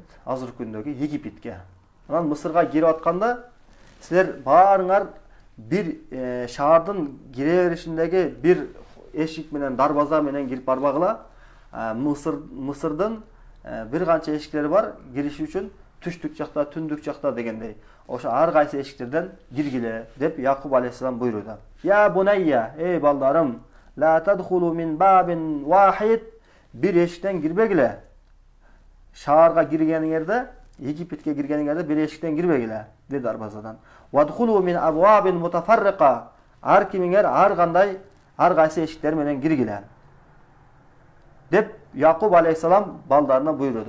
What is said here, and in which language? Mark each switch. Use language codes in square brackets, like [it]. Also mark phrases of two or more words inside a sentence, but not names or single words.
[ky] Азыркы күндөгү Египетке. Анан Мисырга кирип атканда силер баарыңар бир шаардын кире беришиндеги бир эшик менен дарбаза менен кирип барбагыла. Мисырдын бир канча эшиктери бар, кириш үчүн түштүк жакта, түндүк жакта дегендей. Ошо ар кайсы эшиктерден киргиле деп Якуб алейхиссалам буйрууда. [ar] يا بني, [ky] эй балдарым, [ar] لا تدخلوا من باب واحد, [ky] бир эшиктен кирбегиле. Шаарга киргениңерде, Египетке киргениңерде бир эшиктен кирбегиле, деди дарбазадан. [ar] وادخلوا من أبواب متفرقة, [ky] ар кимиңер ар кандай, ар кайсы эшиктер менен киргиле. Деп Якуб алейхиссалам балдарына буйрууда.